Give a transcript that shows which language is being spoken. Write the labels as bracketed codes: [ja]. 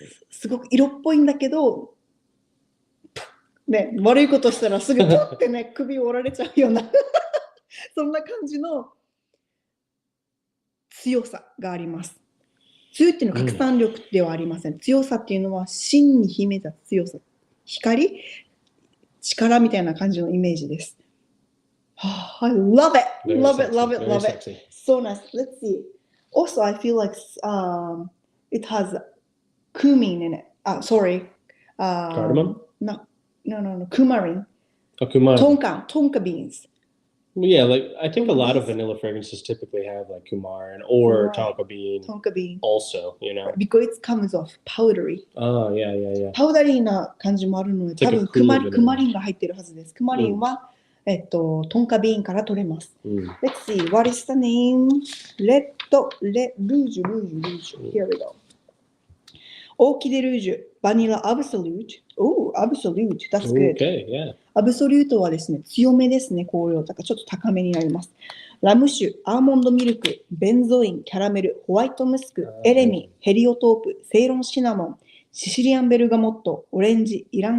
[ja] すごく色っぽいんだけど、ね、悪いことしたらすぐポッてね、首を折られちゃうようなそんな感じの強さがあります。強いっていうのは拡散力ではありません。強さっていうのは真に秘めた強さ。光、力みたいな感じのイメージです。 [en] I love it! Love it, love it, love it. So nice. Let's see. Also, I feel like it has cumin in it. Sorry. Cardamom? No. Coumarin. Oh, cumin. Tonka beans. Yeah, like I think a lot of vanilla fragrances typically have like cumarin or tonka bean. Tonka bean. Also, you know. Because it comes off powdery. Oh, yeah. [ja] パウダリーな感じもあるので、多分クマリンが入ってるはずです。クマリンは、トンカビーンから取れます。 [en] Let's see, what is the name? ルージュ。Here we go. [ja] オーキデルージュ、バニラアブソリュート。 [en] Oh, absolute. That's good. Okay, yeah. [ja] アブソリュートはですね、強めですね、香料。だからちょっと高めになります。ラム酒、アーモンドミルク、ベンゾイン、キャラメル、ホワイトムスク、エレミ、ヘリオトープ、セイロンシナモン、シシリアンベルガモット、オレンジ、イラン。